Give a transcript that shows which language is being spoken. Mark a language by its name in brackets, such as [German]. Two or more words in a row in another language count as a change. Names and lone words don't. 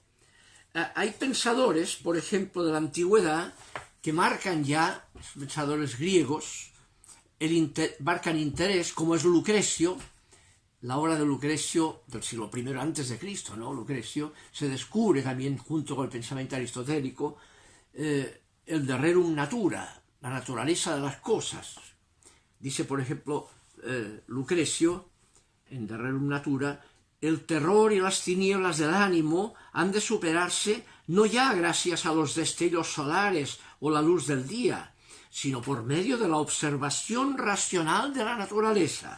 [Spanish] Hay pensadores, por ejemplo, de la antigüedad, que marcan ya, pensadores griegos, marcan interés, como es Lucrecio, la obra de Lucrecio del siglo I antes de Cristo, ¿no? Lucrecio se descubre también, junto con el pensamiento aristotélico, el de rerum natura, la naturaleza de las cosas. Dice, por ejemplo, Lucrecio, en De Rerum Natura, el terror y las tinieblas del ánimo han de superarse no ya gracias a los destellos solares o la luz del día, sino por medio de la observación racional de la naturaleza.